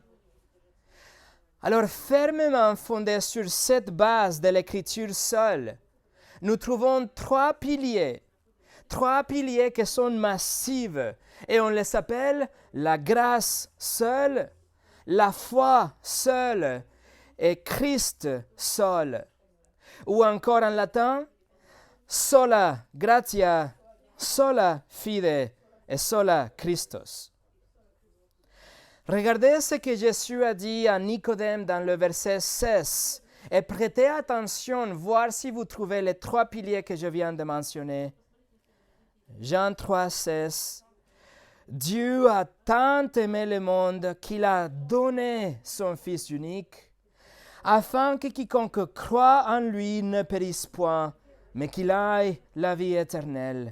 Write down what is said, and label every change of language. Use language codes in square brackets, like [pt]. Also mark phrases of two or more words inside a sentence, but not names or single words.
[fr] Alors, fermement fondé sur cette base de l'Écriture seule, nous trouvons trois piliers qui sont massifs, et on les appelle la grâce seule, la foi seule et Christ seul. Ou encore en latin, [la] sola gratia, sola fide et sola Christus. [fr] Regardez ce que Jésus a dit à Nicodème dans le verset 16 et prêtez attention, voir si vous trouvez les trois piliers que je viens de mentionner. Jean 3, 16. Dieu a tant aimé le monde qu'il a donné son Fils unique, afin que quiconque croit en lui ne périsse point, mais qu'il ait la vie éternelle.